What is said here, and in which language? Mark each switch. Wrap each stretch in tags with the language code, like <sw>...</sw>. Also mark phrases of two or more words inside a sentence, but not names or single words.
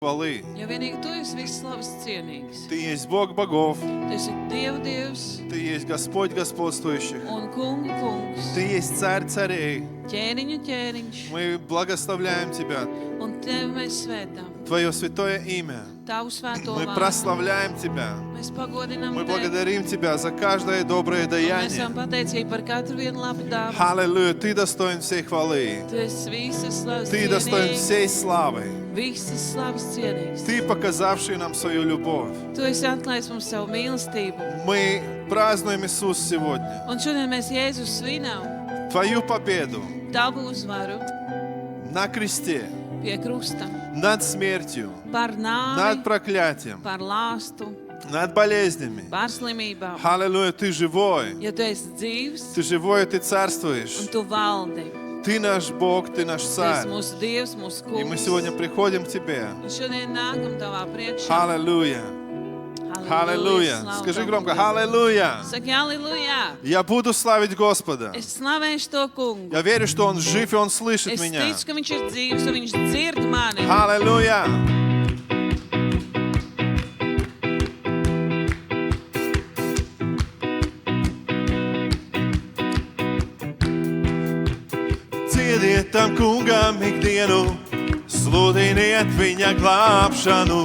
<ru>Хвалы.</ru> <lv>Jo vienīgi Tu esi viss slavas cienīgs.</lv> <ru>Ты есть Бог богов.</ru> <lv>Tu esi Dieva Dievs</lv> <ru>Ты есть Господь господствующих.</ru> <lv>un Kungu Kungs.</lv> <ru>Ты есть Царь царей.</ru> <lv>Ķēniņu ķēniņš.</lv> <ru>Мы благословляем Тебя.</ru> <lv>Un Tevi mēs svētām.</lv> <ru>Твое святое имя.</ru> <lv>Tavu svēto</lv> <ru>Мы</ru> <lv>vārdu.</lv> <ru>прославляем Тебя.</ru> <lv>Mēs pagodinām</lv> <ru>Мы</ru> <lv>Tevi.</lv> <ru>благодарим Тебя за каждое доброе</ru> <lv>Un mēs</lv> <ru>даяние.</ru> <lv>esam pateicīgi par katru vienu labu dāvanu.</lv> <ru>Аллилуйя. Ты достоин всей хвалы.</ru> <lv>Tu esi visas slavas</lv> <ru>Ты достоин</ru> <lv>cienīgs.</lv> <ru>всей славы.</ru> <lv>Visas slavas cienīgs.</lv> <ru>Ты показавший нам свою любовь.</ru> <lv>Tu esi atklājis mums savu mīlestību.</lv> <ru>Мы празднуем Иисус сегодня.</ru> <lv>Un šodien mēs Jēzus svinām</lv> <ru>Твою победу</ru> <lv>Tavu uzvaru</lv> <ru>на кресте,</ru> <lv>pie krusta.</lv> <ru>над смертью,</ru> <lv>Par</lv> <ru>над</ru> <lv>nāvi,</lv> <ru>проклятием,</ru> <lv>par lāstu,</lv> <ru>над болезнями.</ru> <lv>par slimībām.</lv> <ru>Аллилуйя. Ты живой.</ru> <lv>Jo Tu esi dzīvs</lv> <ru>Ты живой, Ты царствуешь.</ru> <lv>un Tu valdi.</lv> <ru>Ты наш Бог, Ты наш</ru> <lv>Tu esi</lv> <ru>Царь.</ru> <lv>mūsu Dievs, mūsu</lv> <ru>И мы</ru> <lv>Kungs.</lv> <ru>сегодня приходим к Тебе.</ru> <lv>Un šodien nākam Tavā priekšā.</lv> <ru>Аллилуйя. Аллилуйя.</ru> <lv>Slava</lv> <ru>Скажи</ru> <lv>Tavam</lv> <ru>громко.</ru> <lv>Dievam.</lv> <ru>Аллилуйя.</ru> <lv>Saki, aleluja!</lv> <ru>Я буду славить Господа.</ru> <lv>Es slavēšu to Kungu.</lv> <ru>Я верю, что Он жив и Он слышит</ru> <lv>Es</lv> <ru>меня.</ru> <lv>ticu, ka Viņš ir dzīvs un Viņš dzird mani.</lv> <ru>Аллилуйя.</ru> <lv>Ciediet tam kungam ikdienu, sludiniet viņa glābšanu.</lv>